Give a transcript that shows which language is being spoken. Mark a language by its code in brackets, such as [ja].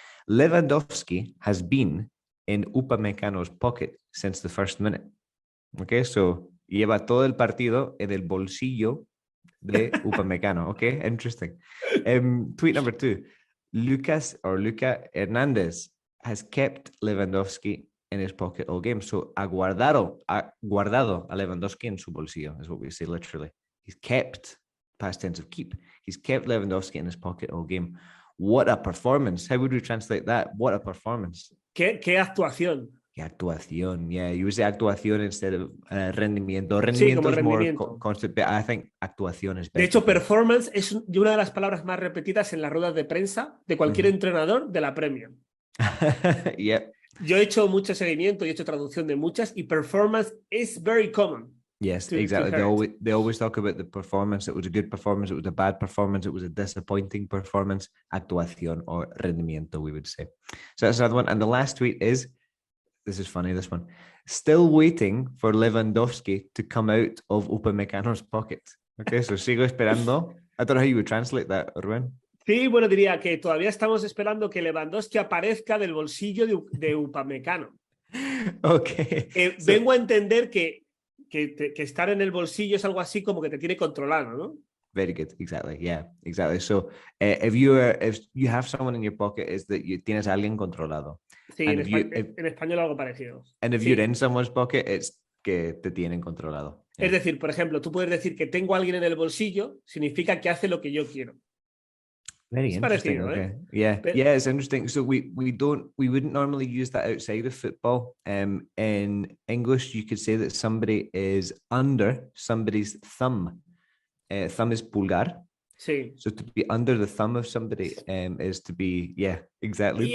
[en] Lewandowski has been in Upamecano's pocket since the first minute. [es] Okay, so lleva todo el partido en el bolsillo de Upamecano. [en] Okay, interesting. Tweet number 2. Luca Hernandez has kept Lewandowski in his pocket all game. [es] So ha guardado a Lewandowski en su bolsillo, [en] is what we say literally. He's kept, past tense of keep, he's kept Lewandowski in his pocket all game. What a performance. How would we translate that? What a performance. [es] ¿Qué actuación? Qué actuación, yeah. [en] You would say actuación instead of rendimiento. [es] Rendimiento Sí, como [en] is [es] rendimiento. [en] more constant, but I think actuación is better. [es] De hecho, performance es una de las palabras más repetidas en las ruedas de prensa de cualquier entrenador de la Premier. [en] Yeah. [es] Yo he hecho mucho seguimiento y he hecho traducción de muchas y [en] performance is very common. Yes, exactly. They always talk about the performance. It was a good performance. It was a bad performance. It was a disappointing performance. Actuación or rendimiento, we would say. So that's another one. And the last tweet is, this is funny, this one. Still waiting for Lewandowski to come out of Upamecano's pocket. Okay, so [es] sigo esperando. [en] I don't know how you would translate that, Rubén. [es] Sí, bueno, diría que todavía estamos esperando que Lewandowski aparezca del bolsillo de Upamecano. [en] Okay. [es] Vengo a entender que estar en el bolsillo es algo así como que te tiene controlado, ¿no? [en] Very good. Exactly. Yeah, exactly. So if you have someone in your pocket, is that you [es] tienes a alguien controlado. Sí, en español algo parecido. [en] And if you're in someone's pocket, it's [es] que te tienen controlado. [en] Yeah. [es] Es decir, por ejemplo, tú puedes decir que tengo a alguien en el bolsillo, significa que hace lo que yo quiero. [en] Very interesting. [es] Parecido, [en] okay. Yeah, it's interesting. So we wouldn't normally use that outside of football. In English, you could say that somebody is under somebody's thumb. Thumb is pulgar. [es] Sí. [en] So to be under the thumb of somebody is to be, exactly.